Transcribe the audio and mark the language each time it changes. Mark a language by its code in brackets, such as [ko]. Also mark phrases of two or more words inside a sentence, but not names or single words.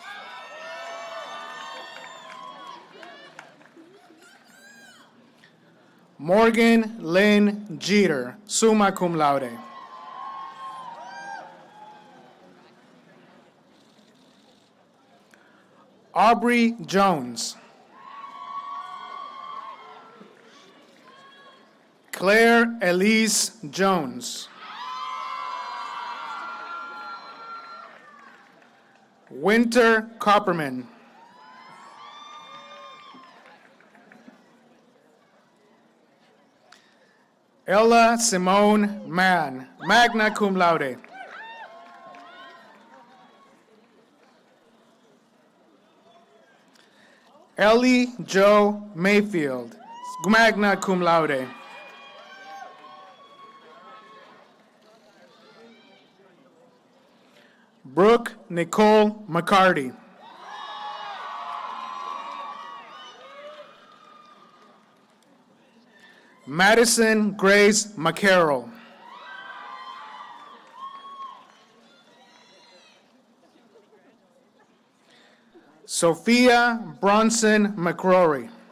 [en] Morgan Lynn Jeter, [la] summa cum laude. [en] Aubrey Jones. Claire Elise Jones. Winter Copperman. Ella Simone Mann, [la] magna cum laude. [en] Ellie Jo Mayfield, [la] magna cum laude. [en] Brooke Nicole McCarty. Madison Grace McCarroll. Sophia Bronson McCrory.